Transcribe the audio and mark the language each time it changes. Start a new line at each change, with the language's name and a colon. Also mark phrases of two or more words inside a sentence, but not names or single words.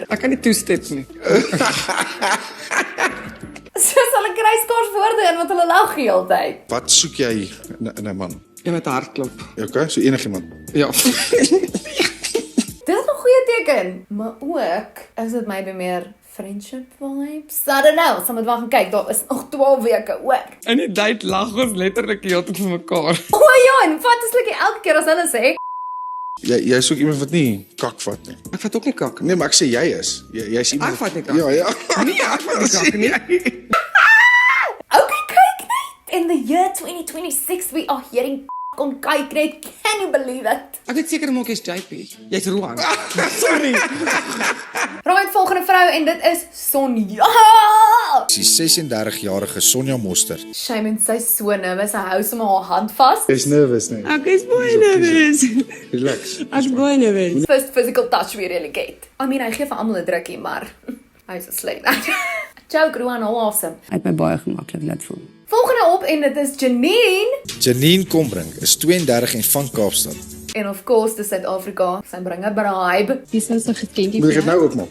Afrikaans: Ek kan nie toestem nie. Soos hulle kry skaars woorde in wat hulle lag die hele tyd. Wat soek jy in 'n man? Jy met hartklop. Okay, so enigiemand. Ja. Dit is 'n goeie teken, maar ook is dit maybe meer
English: friendship vibes. I don't know,
Afrikaans: sommer wag en kyk, daar is nog 12 weke oor. In die date lag ons letterlik die hele tyd vir mekaar. O ja, en vat is like elke keer as hulle sê, Jy soek iemand wat nie kak vat nie. Ek vat ook nie kak nie. Nee, maar ek sê jy is. Jy's iemand. Ek vat nie kak. Ja. Nee, ek vat nie kak nie. okay, kyk net.
English: In the year 2026 we are hearing on kyk net. Can you believe it?
Afrikaans: Ek het seker maak jy's JP. Jy's Rowan. Sorry. Right, volgende vrou en dit is Sonja. Die 36-jarige Sonja Mostert. Shame en sy so nervous, sy hou sommer haar hand vas. Jy's nervous nie. Ek is baie nervous. Relax. Ek is baie nervous.
English: First physical touch we really get. I mean,
Afrikaans: hy gee vir almal 'n drukkie, maar hy's 'n sleg.
English: Joke, Rowan, how awesome.
Afrikaans: Hy het my baie gemaklik laat voel. Volgende op en dit is Janine. Janine Kombrink is 32 en van Kaapstad. En
English: of course,
Afrikaans: dis Suid-Afrika. Sy bring 'n bribe. Dis nou so geskenkie. Moet ek dit nou oopmaak?